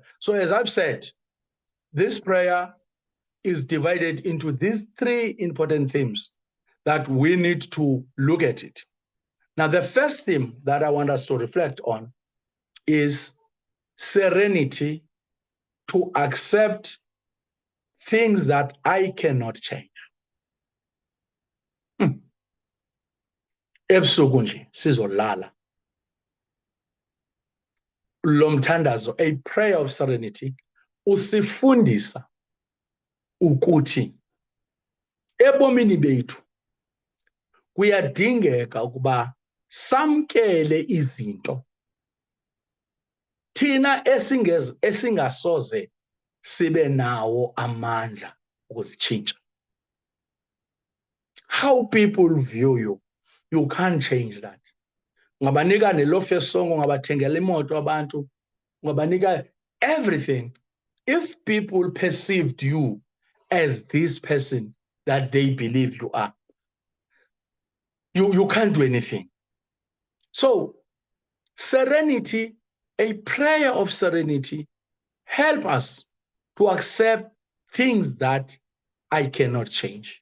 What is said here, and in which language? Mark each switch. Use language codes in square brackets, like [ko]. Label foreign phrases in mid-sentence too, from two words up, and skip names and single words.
[en] So as I've said, this prayer is divided into these three important themes that we need to look at it. Now, the first theme that I want us to reflect on is serenity to accept things that I cannot change. [zu] Ebusuku nje sizolala. Lomthandazo, [en] a prayer of serenity, [zu] usifundisa ukuthi ebomini bethu kuyadingeka ukuba samkele izinto thina esingasoze sibe nawo amandla ukuzitshintsha. [en] How people view you, you can't change that. [zu] Ungabanika nelofe song, ungabathengela imoto abantu, ungabanika everything. [en] If people perceived you as this person that they believe you are, you can't do anything. So serenity, a prayer of serenity, help us to accept things that I cannot change.